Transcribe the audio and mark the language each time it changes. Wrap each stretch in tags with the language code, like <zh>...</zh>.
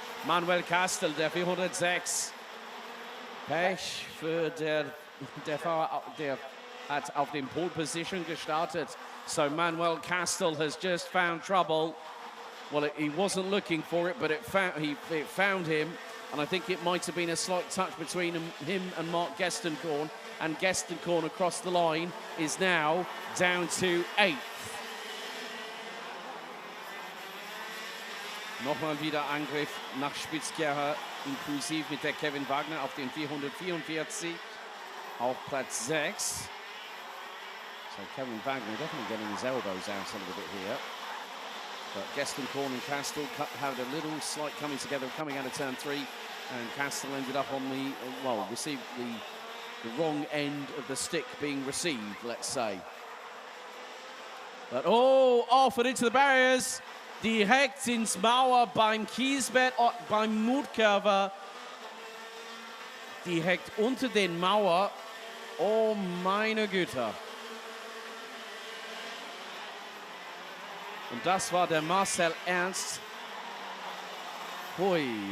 <de>Manuel Kastel, der 406. Pech für der Fahrer, der hat auf dem Pole Position gestartet.</de> <en>So Manuel Kastel has just found trouble. Well, he wasn't looking for it, but it found him. And I think it might have been a slight touch between him and Mark Gestenkorn. And Gestenkorn across the line is now down to 8th.</en> <de>Nochmal wieder Angriff nach Spitzkehrer, inklusive mit der Kevin Wagner auf den 444, auf Platz 6.</de> <en>So Kevin Wagner definitely getting his elbows out a little bit here. But Gestenkorn and Kastel had a little slight coming together, coming out of turn 3, and Kastel ended up on the, received the wrong end of the stick being received, let's say. But off and into the barriers.</en> <de>Direkt ins Mauer beim Kiesbett, beim Mutkurve. Direkt unter den Mauer. Oh meine Güte. Und das war der Marcel Ernst. Hui.</de>